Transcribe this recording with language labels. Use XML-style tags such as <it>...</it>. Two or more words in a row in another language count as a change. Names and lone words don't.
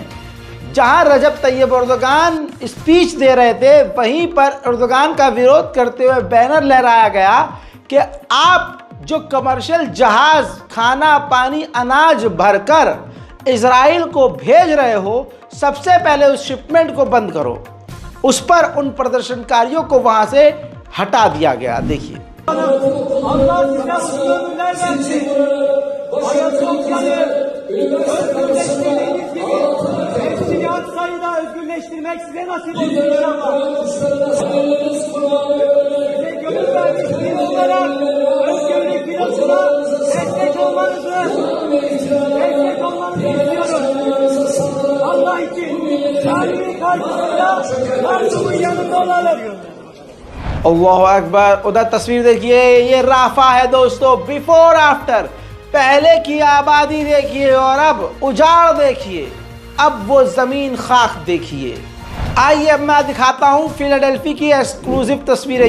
<hi>जहां रजब तैयब एर्दोगान स्पीच दे रहे थे, वहीं पर एर्दोगान का विरोध करते हुए बैनर लहराया गया कि आप जो कमर्शियल जहाज खाना पानी अनाज भरकर इजराइल को भेज रहे हो, सबसे पहले उस शिपमेंट को बंद करो। उस पर उन प्रदर्शनकारियों को वहां से हटा दिया गया। देखिए,</hi> <tr>özgürleştirmek size nasip olsun inşallah. Size gönül vermiş olarak özgürlük filosuna destek olmanızı istiyoruz. Allah için cahilin karşısında mazlumun yanında olalım.</tr> <ar>الله أكبر.</ar> <hi>उधर तस्वीर देखिए, ये राफा है दोस्तों,</hi> <en>before after.</en> <hi>पहले की आबादी देखिए और अब उजाड़ देखिए, अब वो जमीन खाक देखिए। आइए अब मैं दिखाता हूँ फिलाडेल्फी की एक्सक्लूसिव तस्वीर है।</hi>